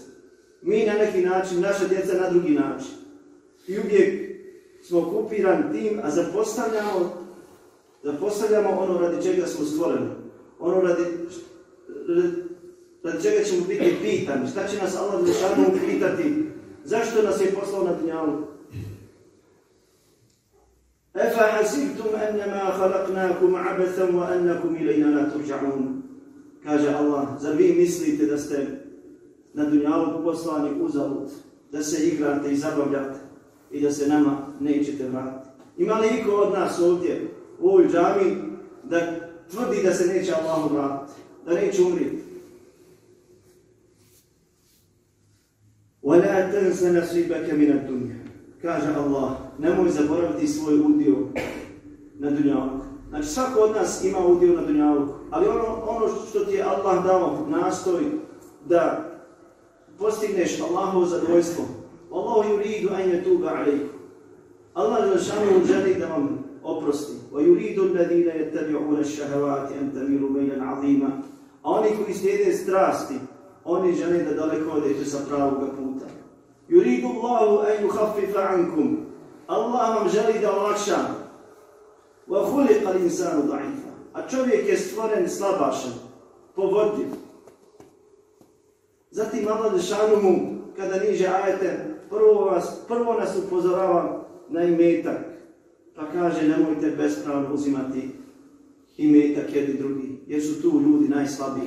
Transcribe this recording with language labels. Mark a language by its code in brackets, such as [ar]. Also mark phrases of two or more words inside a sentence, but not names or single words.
[bs] Mi na neki način, naša djeca na drugi način. I uvijek smo okupirani tim, a zapostavljamo ono radi čega smo stvoreni. Ono radi čega ćemo biti pitani. Šta će nas Allah Đelešanu pitati? Zašto nas je poslao na dunjalu? [ar] أفحسبتم أنما خلقناكم عبثا وأنكم إلينا لا ترجعون. [bs] Kaže Allah, zar vi mislite da ste na dunjalu poslani uzalud, da se igrate i zabavljate i da se nama nećete vratiti? Ima li iko od nas ovdje u ovoj džami da tvrdi da se neće Allahu vratiti, da neće umriti? [ar] وَلَا تَنْسَ نَصِيبَكَ مِنَ الدُّنْيَا. [bs] Kaže Allah, nemoj zaboraviti svoj udio na dunjaluku. Znači svako od nas ima udio na dunjaluku, ali ono što ti je Allah dao, nastoj da postigneš Allahovo zadovoljstvo. [ar] الله يريد أن يتوب عليكم. [bs] Allah Đelešanu želi da vam oprosti. [ar] ويريد الذين يتبعون الشهوات أن تميلوا ميلا عظيما. [bs] A oni koji slijede strasti, oni žele da daleko odete sa pravog puta. [ar] يريد الله أن يخفف عنكم. [bs] Allah vam želi da olakša. [ar] وخلق الإنسان ضعيفا. [bs] A čovjek je stvoren slabašan, povodljiv. Zatim Allah Đelešanu kada niže ajete, prvo nas upozorava na imetak. Pa kaže, nemojte bespravno uzimati imetak jedni drugi, jer su tu ljudi najslabiji.